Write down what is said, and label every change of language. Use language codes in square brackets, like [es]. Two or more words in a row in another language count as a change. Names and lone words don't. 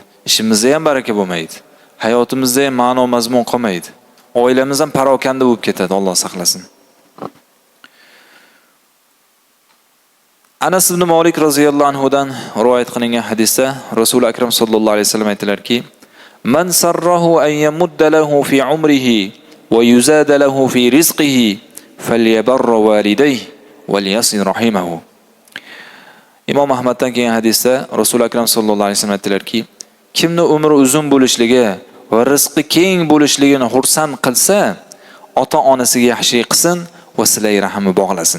[uz] Ishimizda ham baraka bo'lmaydi. Hayotimizda ham ma'no mazmun qolmaydi. Oilamiz ham parokanda bo'lib ketadi, Alloh saqlasin. Anas ibn Malik roziyallohu anhu dan rivoyat qilingan hadisda Rasul akram sallallohu alayhi vasallam aytdilarki, [ar] "من سره أن يمد له في عمره ويزاد له في رزقه فليبر والديه وليصل رحمه." [uz] Imom Ahmaddan kelgan hadisda Rasul akram sallallohu alayhi vasallam aytdilarki, kimni umri uzun bo'lishligi va rizqi keng bo'lishligini xursand qilsa, ota-onasiga yaxshilik qilsin va silay rahmi bog'lasin.